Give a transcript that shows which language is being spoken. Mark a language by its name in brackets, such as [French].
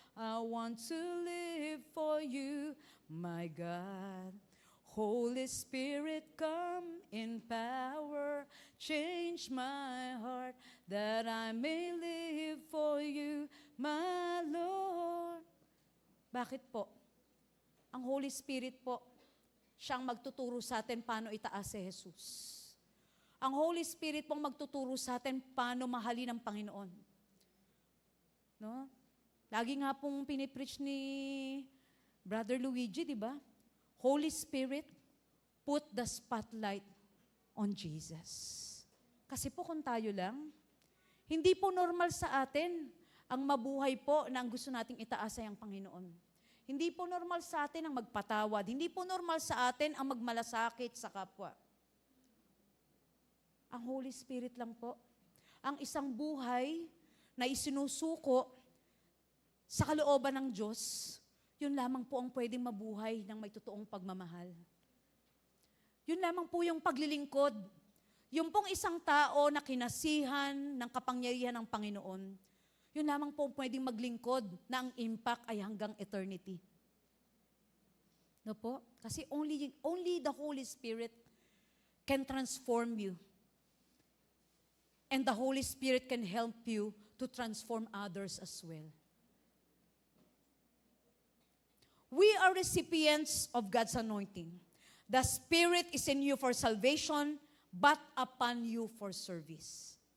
[English] I want to live for you, my God. Holy Spirit, come in power, change my heart, that I may live for you, my Lord. [Filipino] Bakit po? Ang Holy Spirit po, siyang magtuturo sa atin paano itaas si Jesus. Ang Holy Spirit pong magtuturo sa atin paano mahalin ang Panginoon. No? Lagi nga pong pinipreach ni Brother Luigi, di ba? [English] Holy Spirit, put the spotlight on Jesus. [Filipino] Kasi po kung tayo lang, hindi po normal sa atin ang mabuhay po na ang gusto nating itaas ay ang Panginoon. Hindi po normal sa atin ang magpatawad. Hindi po normal sa atin ang magmalasakit sa kapwa. Ang Holy Spirit lang po. Ang isang buhay na isinusuko sa kalooban ng Diyos, yun lamang po ang pwedeng mabuhay ng may totoong pagmamahal. Yun lamang po yung paglilingkod. Yung pong isang tao na kinasihan ng kapangyarihan ng Panginoon, yun lamang po pwedeng maglingkod na ang impact ay hanggang eternity. No po? [English] Kasi only the Holy Spirit can transform you. And the Holy Spirit can help you to transform others as well. We are recipients of God's anointing. The Spirit is in you for salvation, but upon you for service.